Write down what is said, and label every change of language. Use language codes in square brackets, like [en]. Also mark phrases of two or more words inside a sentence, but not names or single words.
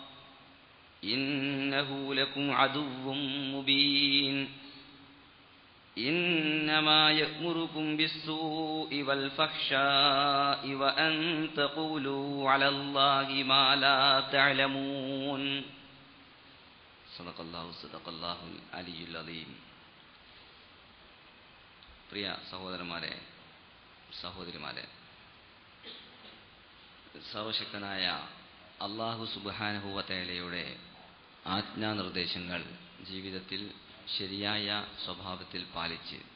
[ar] إنه لكم عدو مبين إنما يأمركم بالسوء والفحشاء وأن تقولوا على الله ما لا تعلمون صدق الله العلي العظيم. [ml] പ്രിയ സഹോദരന്മാരെ സഹോദരിമാരെ, സർവശക്തനായ [ar] الله سبحانه وتعالى [ml] ആജ്ഞാനിർദ്ദേശങ്ങൾ ജീവിതത്തിൽ ശരിയായ സ്വഭാവത്തിൽ പാലിച്ച്